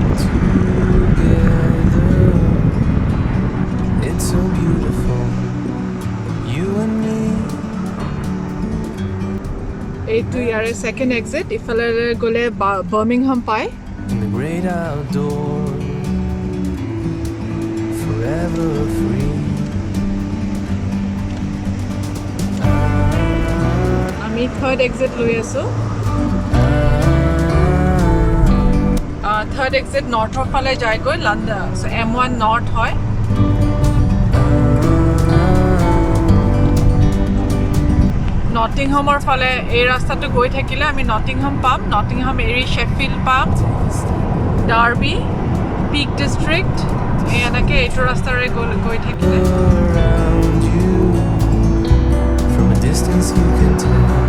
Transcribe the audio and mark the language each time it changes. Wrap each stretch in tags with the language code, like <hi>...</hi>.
<en>Together It's so beautiful You and me</en> <as>এইটো ইয়াৰে second exit ইফালে গ'লে বাৰ্মিংহাম পায়</as> <en>In the great outdoors Forever free</en> <as>আমি থাৰ্ড এক্সিট লৈ আছোঁ থাৰ্ড এক্সিট নৰ্থৰ ফালে যায়গৈ লণ্ডন M1 নৰ্থ হয় নটিংহামৰ ফালে এই ৰাস্তাটো গৈ থাকিলে আমি নটিংহাম পাম নটিংহাম এৰি শ্বেফিল্ড পাম ডাৰ্বি পিক ডিষ্ট্ৰিক্ট এনেকৈ এইটো ৰাস্তাৰে গৈ থাকিলে</as> <en>Around you From a distance you can tell</en>